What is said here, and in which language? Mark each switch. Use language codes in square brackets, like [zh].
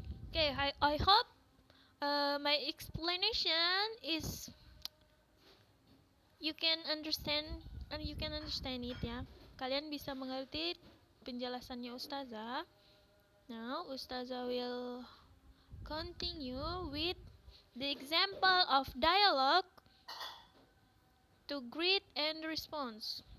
[en] Okay, I hope my explanation is you can understand it ya. [id] Kalian bisa mengerti penjelasannya Ustazah. [en] Now Ustazah will continue with the example of dialogue to greet and response.